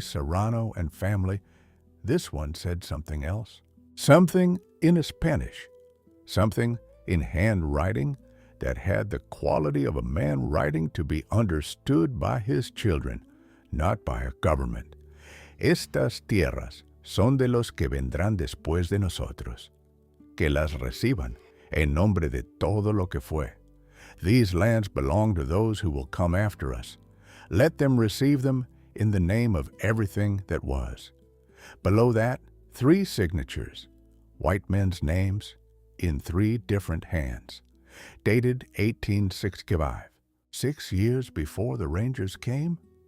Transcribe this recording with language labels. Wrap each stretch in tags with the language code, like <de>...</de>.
<en>Serrano and family, this one said something else. Something in Spanish, something in handwriting that had the quality of a man writing to be understood by his children, not by a government.</en> <es>Estas tierras son de los que vendrán después de nosotros, que las reciban en nombre de todo lo que fue.</es> <en>These lands belong to those who will come after us. Let them receive them in the name of everything that was. Below that, 3 signatures, white men's names, in 3 different hands, dated 1865, 6 years before the Rangers came.</en>